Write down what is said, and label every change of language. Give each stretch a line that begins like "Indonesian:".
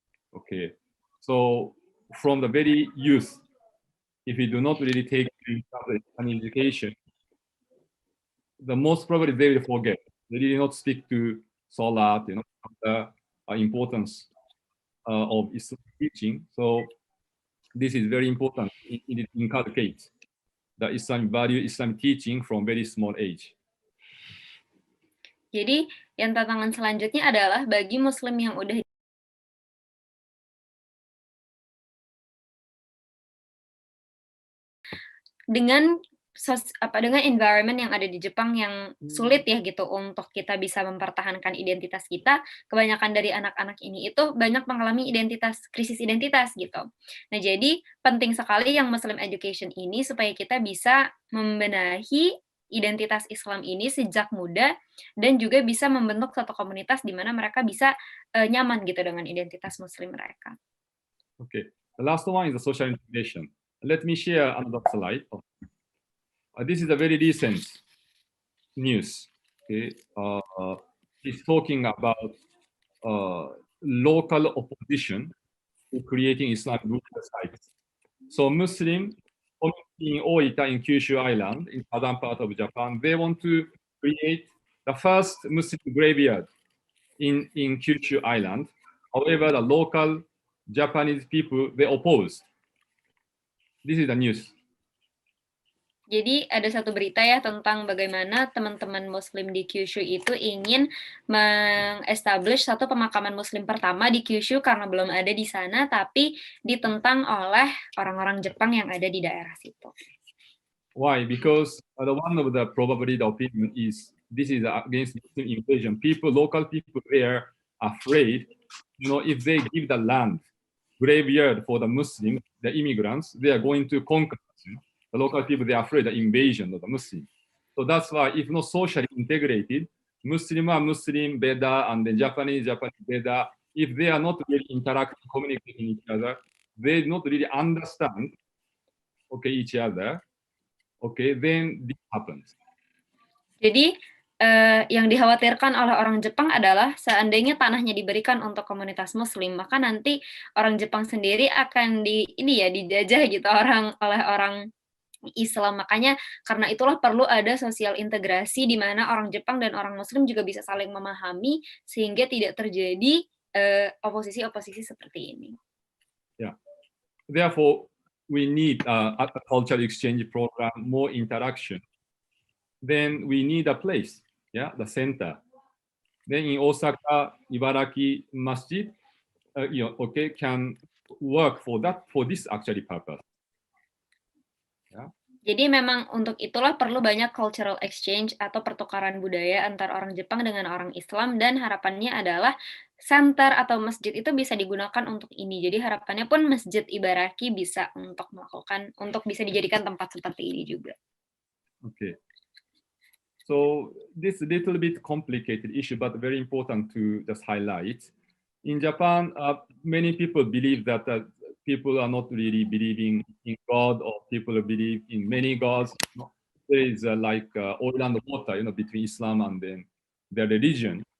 English: Okay, so from the very youth, if you do not really take an education, the most probably they will forget. They will not stick to Salat, the importance of Islam teaching. So this is very important. It inculcates the Islam value, Islam teaching from very small age.
Indonesian: Jadi yang tantangan selanjutnya adalah bagi Muslim yang udah dengan environment yang ada di Jepang yang sulit ya gitu untuk kita bisa mempertahankan identitas kita, kebanyakan dari anak-anak ini itu banyak mengalami krisis identitas gitu. Nah, jadi penting sekali yang Muslim education ini supaya kita bisa membenahi identitas Islam ini sejak muda dan juga bisa membentuk satu komunitas di mana mereka bisa nyaman gitu dengan identitas Muslim mereka.
English: Okay, the last one is the social integration. Let me share another slide. This is a very recent news. Okay, it's talking about local opposition to creating Islamic group sites. So Muslim community in Oita in Kyushu Island, in southern part of Japan, they want to create the first Muslim graveyard in Kyushu Island. However, the local Japanese people, they opposed. This is the news.
Indonesian: Jadi ada satu berita ya tentang bagaimana teman-teman Muslim di Kyushu itu ingin meng-establish satu pemakaman Muslim pertama di Kyushu karena belum ada di sana, tapi ditentang oleh orang-orang Jepang yang ada di daerah situ.
English: Why? Because one of the probably the opinion is this is against Muslim invasion. Local people there are afraid, if they give the land graveyard for the Muslims, the immigrants, they are going to conquer. The local people, they are afraid of the invasion of the Muslims. So that's why, if not socially integrated, Muslim are Muslim,
Indonesian: Beda,
English: and the Japanese Beda, if they are not really interacting, communicating each other, they not really understand, each other, then this happens.
Indonesian: Jadi, yang dikhawatirkan oleh orang Jepang adalah seandainya tanahnya diberikan untuk komunitas Muslim, maka nanti orang Jepang sendiri akan dijajah gitu oleh orang Islam. Makanya karena itulah perlu ada sosial integrasi di mana orang Jepang dan orang Muslim juga bisa saling memahami sehingga tidak terjadi oposisi-oposisi seperti ini.
English: Yeah. Therefore, we need a cultural exchange program, more interaction. Then we need a place, yeah, the center. Then in Osaka, Ibaraki Masjid, okay, can work for this actually purpose.
Indonesian: Jadi memang untuk itulah perlu banyak
English: cultural exchange
Indonesian: atau pertukaran budaya antara orang Jepang dengan orang Islam, dan harapannya adalah center atau masjid itu bisa digunakan untuk ini. Jadi harapannya pun Masjid Ibaraki bisa untuk bisa dijadikan tempat seperti ini juga.
English: Okay. So this little bit complicated issue, but very important to just highlight. In Japan, many people believe that people are not really believing in God, or people believe in many gods. There is like oil and water, between Islam and then their religion.